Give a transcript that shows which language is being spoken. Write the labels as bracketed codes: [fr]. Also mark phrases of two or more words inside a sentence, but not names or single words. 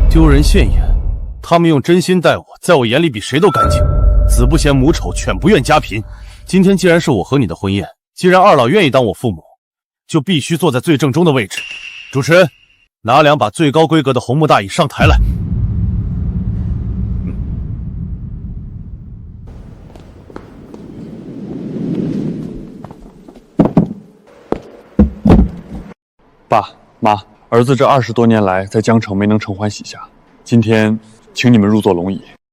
[zh] 丢人现眼，他们用真心待我，在我眼里比谁都干净。子不嫌母丑，犬不愿家貧。今天既然是我和你的婚宴，既然二老愿意當我父母，就必須坐在最正中的位置。主持人，拿2把最高規格的紅木大椅上台來。爸媽，兒子這20多年來在江城沒能承歡膝下，今天請你們入座龍椅。